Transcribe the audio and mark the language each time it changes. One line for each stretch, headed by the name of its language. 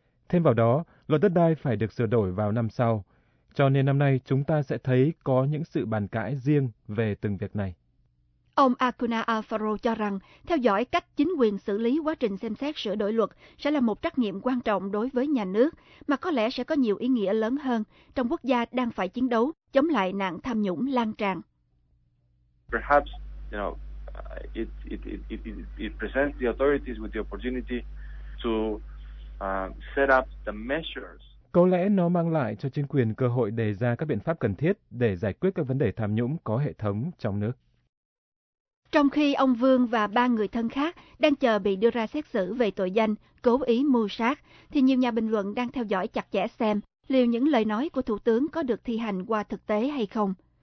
Vietnamese: Thêm vào đó, luật đất đai phải được sửa đổi vào năm sau. Cho nên năm nay chúng ta sẽ thấy có những sự bàn cãi riêng về từng việc này. Ông Acuna Alfaro cho rằng, theo dõi cách chính quyền xử lý quá trình xem xét sửa đổi luật sẽ là một trách nhiệm quan trọng đối với nhà nước, mà có lẽ sẽ có nhiều ý nghĩa lớn hơn trong quốc gia đang phải chiến đấu chống lại nạn tham nhũng lan tràn.
English: Perhaps, you know, it presents the authorities with the opportunity to set up the measures.
Vietnamese: Có lẽ nó mang lại cho chính quyền cơ hội đề ra các biện pháp cần thiết để giải quyết các vấn đề tham nhũng có hệ thống trong nước. Trong khi ông Vương và ba người thân khác đang chờ bị đưa ra xét xử về tội danh cố ý mưu sát, thì nhiều nhà bình luận đang theo dõi chặt chẽ xem liệu những lời nói của Thủ tướng có được thi hành qua thực tế hay không.